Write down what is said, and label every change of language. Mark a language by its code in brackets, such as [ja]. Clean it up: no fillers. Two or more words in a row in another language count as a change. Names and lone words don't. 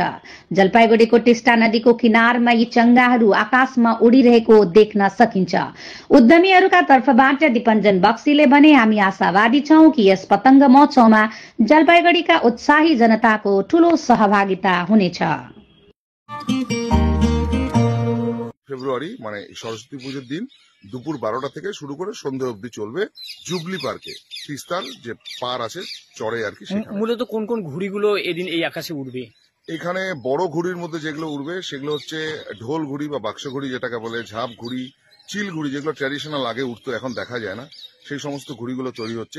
[ne] जलपाईगुडीको टिस्टा नदीको किनारमा यी चंगाहरू आकाशमा उडिरहेको देख्न सकिन्छ। उद्यमीहरूका तर्फबाट दीपञ्जन बक्सीले भने, हामी आशावादी छौं कि यस पतंग महोत्सवमा जलपाईगुडीका उत्साही जनताको ठूलो सहभागिता हुनेछ। [bn] ফেব্রুয়ারি মানে সরস্বতী পুজোর দিন দুপুর 12টা থেকে শুরু করে সন্ধ্যা অবধি চলবে জুবলি পার্কে, তিস্তার যে পার আছে চড়ে আর কি। মূলত কোন কোন ঘুড়িগুলো এদিন এই আকাশে উড়বে? এখানে বড় ঘুড়ির মধ্যে যেগুলো উড়বে সেগুলো হচ্ছে ঢোল ঘুড়ি বা বাক্স ঘুড়ি যেটাকে বলে, ঝাপ ঘুড়ি, চিল ঘুড়ি যেগুলো ট্র্যাডিশনাল আগে উঠতো এখন দেখা যায় না, সেই সমস্ত ঘুড়িগুলো তৈরি হচ্ছে।